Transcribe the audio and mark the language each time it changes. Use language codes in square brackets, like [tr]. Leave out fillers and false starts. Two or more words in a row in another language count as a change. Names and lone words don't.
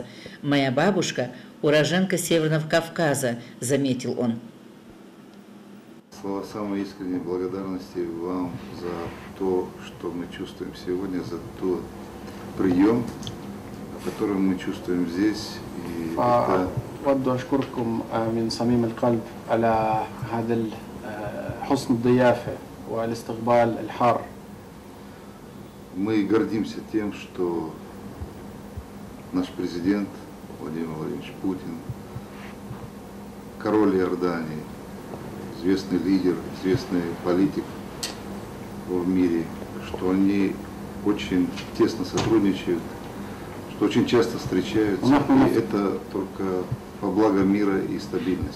[ru] Моя бабушка – уроженка Северного Кавказа», – заметил он. Слова самой искренней благодарности вам за то, что мы чувствуем сегодня, за тот прием, который мы чувствуем здесь. [ar] أود أشكركم من صميم القلب على هذا حسن الضيافة والاستقبال الحار. [ru] Мы гордимся тем, что наш президент Владимир Владимирович Путин, король Иордании, известный лидер, известный политик в мире, что они очень тесно сотрудничают, что очень часто встречаются, и это только во благо мира и стабильности.